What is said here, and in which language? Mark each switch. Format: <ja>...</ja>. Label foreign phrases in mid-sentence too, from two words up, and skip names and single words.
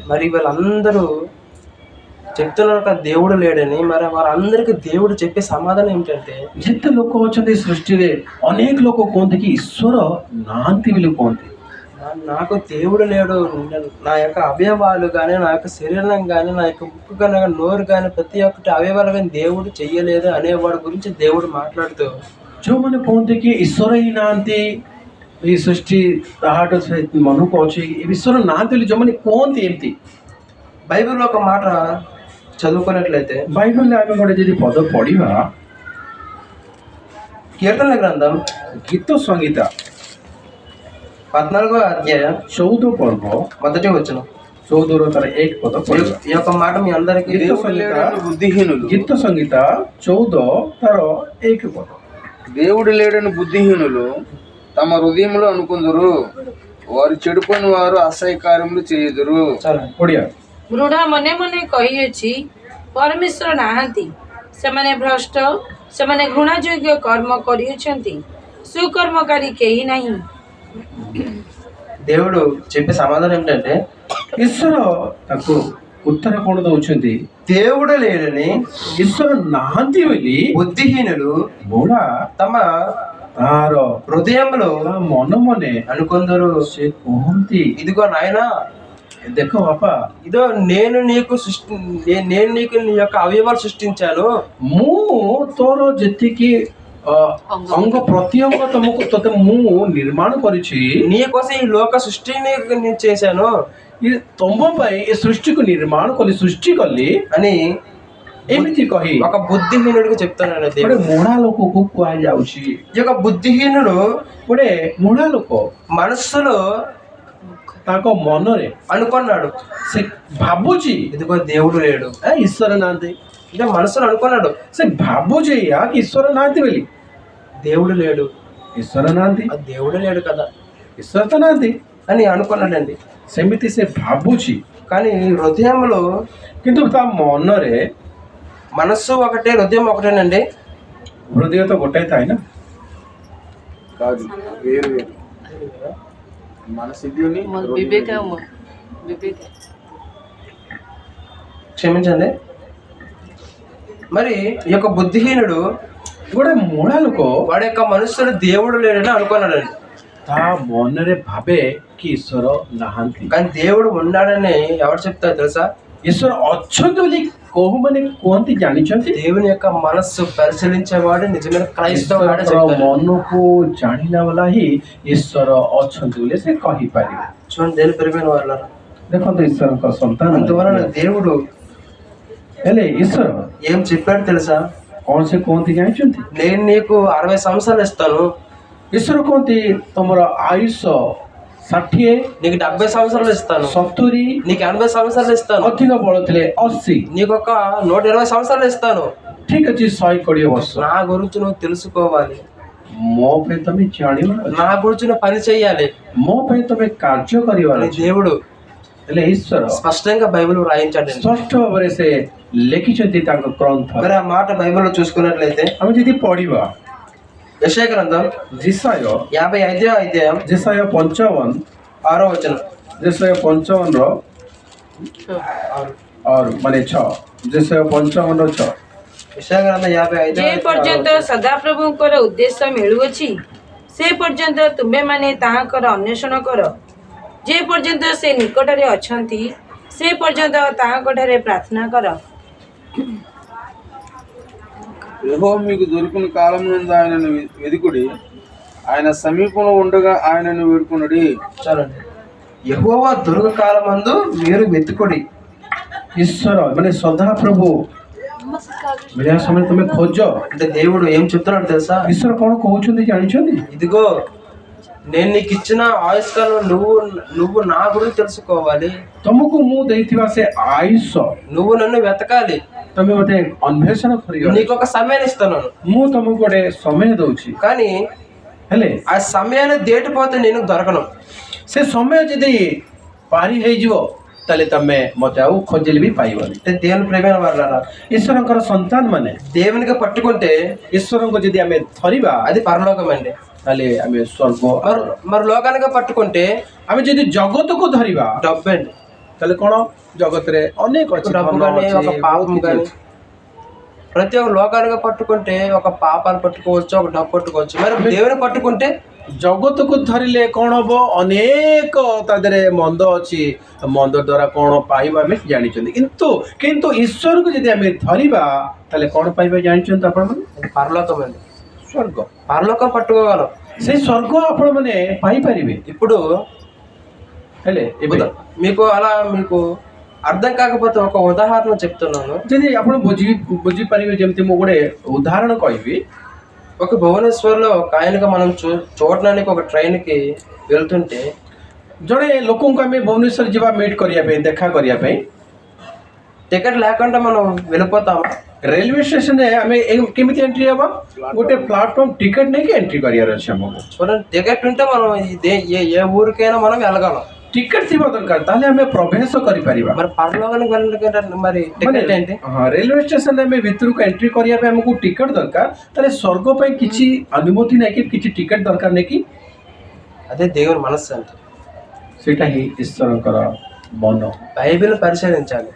<te>మరి వీళ్ళందరూ చెప్తున్నారు కదా దేవుడు లేడని, మరి వారందరికీ దేవుడు చెప్పే సమాధానం ఏమిటంటే</te> <or>ଯେତେ ଲୋକ ଅଛନ୍ତି ସୃଷ୍ଟିରେ ଅନେକ ଲୋକ କୁହନ୍ତି କି ଈଶ୍ୱର ନାହାନ୍ତି ବୋଲି କୁହନ୍ତି।</or> <te>నాకు దేవుడు లేడు, నా యొక్క అవయవాలు కానీ, నా యొక్క శరీరం కానీ, నా యొక్క ముక్కు కానీ, నోరు కానీ, ప్రతి ఒక్కటి అవయవాలు కానీ దేవుడు చెయ్యలేదు అనేవాడి గురించి దేవుడు మాట్లాడుతూ</te> <or>ଯେଉଁମାନେ କୁହନ୍ତି କି ଈଶ୍ୱର ହିଁ ନାହାନ୍ତି ଏଇ ସୃଷ୍ଟି ତାହାଠୁ ମନକୁ ଅଛି ଈଶ୍ୱର ନାହାନ୍ତି ବୋଲି ଯେଉଁମାନେ କୁହନ୍ତି ଏମିତି</or> <te>బైబిల్లో ఒక మాట చదువుకున్నట్లయితే</te> <or>ବାଇବଲରେ ଆମେ ଗୋଟେ ଯଦି ପଦ ପଢ଼ିବା</or> <te>కీర్తనల గ్రంథం</te> <or>ଗୀତ ସଂହିତା</or> <te>14వ అధ్యాయం</te> <or>14 ପର୍ବ</or> <te>మొదటి వచనం.</te> <or>14ର ତାର 1 ପଦ ପଢ଼ିବା।</or> <te>ఈ యొక్క మాట మీ అందరికీ</te> <or>ଗୀତ</or> <te>దేవుడు</te> <or>ସଂହିତା</or> <te>లేడని బుద్ధిహీనులు</te> <or>ଗୀତ ସଂହିତା 14 ତାର 1 ପଦ।</or> <te>దేవుడు లేడని బుద్ధిహీనులు తమ హృదయంలో అనుకుందరు, వారు చెడుకొని వారు అసహ్య కార్యములు చేయుదురు। చాలా</te> <or>ଓଡ଼ିଆ ମୃଢ଼ ମନେ ମନେ କହିଅଛି ପରମେଶ୍ୱର ନାହାନ୍ତି, ସେମାନେ ଭ୍ରଷ୍ଟ, ସେମାନେ ଘୃଣାଯୋଗ୍ୟ କର୍ମ କରିଅଛନ୍ତି, ସୁକର୍ମକାରୀ କେହି ନାହିଁ।</or> <te>దేవుడు చెప్పే సమాధానం ఏమిటంటే</te> <or>ଈଶ୍ୱର ତାକୁ ଉତ୍ତର କ'ଣ ଦଉଛନ୍ତି?</or> <te>దేవుడు లేడని</te> <or>ଈଶ୍ୱର ନାହାନ୍ତି ବୋଲି</or> <te>బుద్ధిహీనులు</te> <or>ବୁଢ଼ା</or> <te>తమ</te> <or>ତାର</or> <te>హృదయంలో</te> <or>ତା ମନ ମନେ</or> <te>అనుకుందరు,</te> <or>ସେ କୁହନ୍ତି</or> <te>ఇదిగో నాయనా,</te> <or>ଦେଖ ବାପା</or> <te>ఇదో నేను నీకు నీ యొక్క అవయవాలు సృష్టించాను,</te> <or>ମୁଁ ତୋର ଯେତିକି ଅଙ୍ଗ ପ୍ରତ୍ୟଙ୍ଗ ତତେ ମୁଁ ନିର୍ମାଣ କରିଛି,</or> <te>నీ కోసం ఈ లోక సృష్టిని నేను చేశాను</te> <or>ତମ ପାଇଁ ଏ ସୃଷ୍ଟିକୁ ନିର୍ମାଣ କଲି ସୃଷ୍ଟି କଲି</or> <te>అని</te> <or>ଏମିତି କହି</or> <te>ఒక బుద్ధిహీనుడికి చెప్తాను</te> <or>ଗୋଟେ</or> <te>దేవుడు.</te> <or>ମୁଢ଼ା ଲୋକକୁ କୁହାଯାଉଛି।</or> <te>ఈ యొక్క బుద్ధిహీనుడు</te> <or>ଗୋଟେ ମୁଢ଼ା ଲୋକ</or> <te>మనస్సులో</te> <or>ତାଙ୍କ ମନରେ</or> <te>అనుకున్నాడు,</te> <or>ସେ ଭାବୁଛି</or> <te>ఇదిగో దేవుడు లేడు.</te> <or>ଈଶ୍ୱର ନାହାନ୍ତି।</or> <te>ఇదే మనసులో అనుకున్నాడు,</te> <or>ସେ ଭାବୁଛି ୟା କି ଈଶ୍ୱର ନାହାନ୍ତି ବୋଲି।</or> <te>దేవుడు లేడు,</te> <or>ଈଶ୍ୱର ନାହାନ୍ତି,</or> <te>ఆ దేవుడు లేడు కదా</te> <or>ଈଶ୍ୱର ତ ନାହାନ୍ତି</or> <te>అని అనుకున్నాడండి.</te> <or>ସେମିତି ସେ ଭାବୁଛି,</or> <te>కానీ హృదయంలో</te> <or>କିନ୍ତୁ ତା ମନରେ</or> <te>మనస్సు ఒకటే, హృదయం ఒకటేనండి.</te> <or>ହୃଦୟ ତ ଗୋଟାଏ ଥାଏ ନା।</or> <te>కాదు, వేరు వేరు మన సిద్ధిని క్షమించండి. మరి ఈ యొక్క బుద్ధిహీనుడు</te> <or>ଗୋଟେ ମୁଢ଼ା ଲୋକ</or> <te>వాడి యొక్క మనస్సులో దేవుడు లేడని అనుకున్నాడండి.</te> <or>ତା ମନରେ ଭାବେ କି ଈଶ୍ୱର ନାହାନ୍ତି,</or> <te>కానీ దేవుడు ఉన్నాడని ఎవరు చెప్తారు తెలుసా?</te> <or>ଈଶ୍ୱର ଅଛନ୍ତି ବୋଲି କୋଉମାନେ କୁହନ୍ତି ଜାଣିଛନ୍ତି?</or> <te>దేవుని యొక్క మనస్సు పరిశీలించేవాడు నిజమైన క్రైస్తవుడు</te> <or>ଈଶ୍ୱରର ମନକୁ ଜାଣିଲା ବାଲା ହିଁ ଈଶ୍ୱର ଅଛନ୍ତି ବୋଲି ସେ କହିପାରିବେ।</or> <te>చూడండి, దేని పెరిగిన వాళ్ళ</te> <or>ଦେଖନ୍ତୁ ଈଶ୍ୱରଙ୍କ ସନ୍ତାନ</or> <te>అందువలన దేవుడు</te> <or>ହେଲେ ଈଶ୍ୱର</or> <te>ఏం చెప్పాడు తెలుసా?</te> <or>କ'ଣ ସେ କୁହନ୍ତି ଜାଣିଛନ୍ତି?</or> <te>నేను నీకు 60 సంవత్సరాలు ఇస్తాను,</te> <or>ଈଶ୍ୱର କୁହନ୍ତି ତମର ଆୟୁଷ 60,</or> <te>నీకు 70 సంవత్సరాలు ఇస్తాను,</te> <or>70,</or> <te>నీకు 80 సంవత్సరాలు ఇస్తాను,</te> <or>ଅଧିକ ବଳ ଥିଲେ 80,</or> <te>నీకు ఒక 120 సంవత్సరాలు ఇస్తాను.</te> <or>ଠିକ ଅଛି 120 ବର୍ଷ।</or> <te>నా గురించి నువ్వు తెలుసుకోవాలి,</te> <or>ମୋ ପାଇଁ ତମେ ଜାଣିବ,</or> <te>నా గురించి నువ్వు పని చెయ్యాలి</te> <or>ମୋ ପାଇଁ ତମେ କାର୍ଯ୍ୟ କରିବାର</or> <te>అని</te> <or>ଅଛି।</or> <te>దేవుడు</te> <or>ହେଲେ ଈଶ୍ୱର</or> <te>స్పష్టంగా బైబిల్ రాయించాడు.</te> <or>ସ୍ପଷ୍ଟ ଭାବରେ ସେ ଲେଖିଛନ୍ତି ତାଙ୍କ ଗ୍ରନ୍ଥ।</or> <te>మరి ఆ మాట బైబిల్లో చూసుకున్నట్లయితే</te> <or>ଆମେ ଯଦି ପଢିବା</or> <te>యెషయా గ్రంథం</te> <or>ଯେସାୟ</or> <te>55వ అధ్యాయం</te> <or>ଯେସାୟ 55,</or> <te>6వ వచనం.</te> <or>ଯେସାୟ 55ର ମାନେ 6, ଯେସାୟ 55ର 6।</or> <te>యెషయా గ్రంథం 55వ</te> <or>ଯେ ପର୍ଯ୍ୟନ୍ତ ସଦାପ୍ରଭୁଙ୍କର ଉଦ୍ଦେଶ୍ୟ ମିଳୁଅଛି ସେ ପର୍ଯ୍ୟନ୍ତ ତୁମେମାନେ ତାହାଙ୍କର ଅନ୍ୱେଷଣ କର, ଯେ ପର୍ଯ୍ୟନ୍ତ ସେ ନିକଟରେ ଅଛନ୍ତି ସେ ପର୍ଯ୍ୟନ୍ତ ତାହାଙ୍କଠାରେ ପ୍ରାର୍ଥନା କର।</or> <te>యెహోవా మీకు దొరికిన కాలం నుండి ఆయనను వెదుకుడి, ఆయన సమీపంలో ఉండగా ఆయనను వేడుకొనుడి। చాలండి. యెహోవా దొరుకు కాలమందు మీరు వెతుకుడి।</te> <or>ଈଶ୍ୱର ମାନେ ସଦାପ୍ରଭୁ ମିଳିବା ସମୟରେ ତମେ ଖୋଜ।</or> <te>అంటే దేవుడు ఏం చెప్తున్నాడు తెలుసా?</te> <or>ଈଶ୍ୱର କ'ଣ କହୁଛନ୍ତି ଜାଣିଛନ୍ତି?</or> <te>ఇదిగో నేను నీకు ఇచ్చిన ఆయుష్కాలం నువ్వు నా గురించి తెలుసుకోవాలి,</te> <or>ତମକୁ ମୁଁ ଦେଇଥିବା ସେ ଆୟୁଷ</or> <te>నువ్వు నన్ను వెతకాలి,</te> <or>ତମେ ମତେ ଅନ୍వేଷଣ କରିବ,</or> <te>నీకు ఒక సమయాన్ని ఇస్తున్నాను,</te> <or>ମୁଁ ତମକୁ ଗୋଟେ ସମୟ ଦଉଛି,</or> <te>కానీ</te> <or>ହେଲେ</or> <te>ఆ సమయాన్ని దేటిపోతే నేను దొరకను.</te> <or>ସେ ସମୟ ଯଦି ପାରି ହେଇଯିବ ତାହେଲେ ତମେ ମତେ ଆଉ ଖୋଜିଲେ ବି ପାଇବନି।</or> <te>అంటే దేవుని ప్రేమైన వాళ్ళారా,</te> <or>ଈଶ୍ୱରଙ୍କର ସନ୍ତାନ ମାନେ</or> <te>దేవునికి పట్టుకుంటే</te> <or>ଈଶ୍ୱରଙ୍କୁ ଯଦି ଆମେ ଧରିବା</or> <te>అది పరలోకం అండి.</te> <or>ତାହେଲେ ଆମେ ସ୍ୱର୍ଗ,</or> <te>మరి లోకానికి పట్టుకుంటే</te> <or>ଆମେ ଯଦି ଜଗତକୁ ଧରିବା</or> <te>డబ్బు అండి.</te> <or>ତାହେଲେ କ'ଣ ଜଗତରେ ଅନେକ ଅଛି,</or> <te>డబ్బు</te> <or>ଧନ</or> <te>కానీ</te> <or>ଅଛି,</or> <te>ఒక పాపం</te> <or>ବହୁତ</or> <te>కానీ,</te> <or>କିଛି ଅଛି।</or> <te>ప్రతి ఒక్క లోకానికి పట్టుకుంటే ఒక పాపాలు పట్టుకోవచ్చు, ఒక డబ్బు పట్టుకోవచ్చు. మరి దేవుని పట్టుకుంటే</te> <or>ଜଗତକୁ ଧରିଲେ କ'ଣ ହବ? ଅନେକ ତା ଦେହରେ ମନ୍ଦ ଅଛି, ମନ୍ଦ ଦ୍ୱାରା କ'ଣ ପାଇବା ଆମେ ଜାଣିଛନ୍ତି, କିନ୍ତୁ ଈଶ୍ୱରକୁ ଯଦି ଆମେ ଧରିବା ତାହେଲେ କ'ଣ ପାଇବା ଜାଣିଛନ୍ତି ଆପଣମାନେ?</or> <te>పరలోకం అండి,</te> <or>ସ୍ୱର୍ଗ।</or> <te>పరలోకం పట్టుకోగలం.</te> <or>ସେଇ ସ୍ୱର୍ଗ ଆପଣମାନେ ପାଇପାରିବେ।</or> <te>ఇప్పుడు</te> <or>ହେଲେ ଏବେ</or> <te>మీకు అలా మీకు అర్థం కాకపోతే ఒక ఉదాహరణ చెప్తున్నాను.</te> <or>ଯଦି ଆପଣ ବୁଝିପାରିବେ, ଯେମିତି ମୁଁ ଗୋଟେ ଉଦାହରଣ କହିବି।</or> <te>ఒక భువనేశ్వర్లో ఒక ఆయనగా మనం చూడడానికి ఒక ట్రైన్కి వెళ్తుంటే</te> <or>ଜଣେ ଲୋକଙ୍କୁ ଆମେ ଭୁବନେଶ୍ୱର ଯିବା ମିଟ୍ କରିବା ପାଇଁ, ଦେଖା କରିବା ପାଇଁ,</or> <te>టికెట్ లేకుండా మనం వెళ్ళిపోతాం.</te> <en>railway stationରେ</en> <or>ଆମେ କେମିତି ଏଣ୍ଟ୍ରି ହେବା? ଗୋଟେ</or> <en>platform ticket</en> <or>ନେଇକି ଏଣ୍ଟ୍ରି କରିବାର ଅଛି ଆମକୁ।</or> <te>చూడండి, టికెట్ ఉంటే మనం ఏ ఊరికైనా మనం వెళ్ళగలం.</te> <or>ଟିକେଟ୍ ଥିବା ଦରକାର, ତାହେଲେ ଆମେ ପ୍ରବେଶ କରିପାରିବା।</or> <te>మరి పరలోకానికి వెళ్ళడానికి మరి టికెట్ ఏంటి?</te> <en>railway stationରେ</en> <or>ଆମେ ଭିତରକୁ ଏଣ୍ଟ୍ରି କରିବା ପାଇଁ ଆମକୁ ଟିକେଟ୍ ଦରକାର, ତାହେଲେ ସ୍ୱର୍ଗ ପାଇଁ କିଛି ଅନୁମତି ନେଇକି କିଛି ଟିକେଟ୍ ଦରକାର ନେଇକି,</or> <te>అదే దేవుని మనస్సు అంటే.</te> <or>ସେଇଟା ହିଁ ଈଶ୍ୱରଙ୍କର ମନ।</or> <te>బైబిల్ పరిశీలించాలి.</te>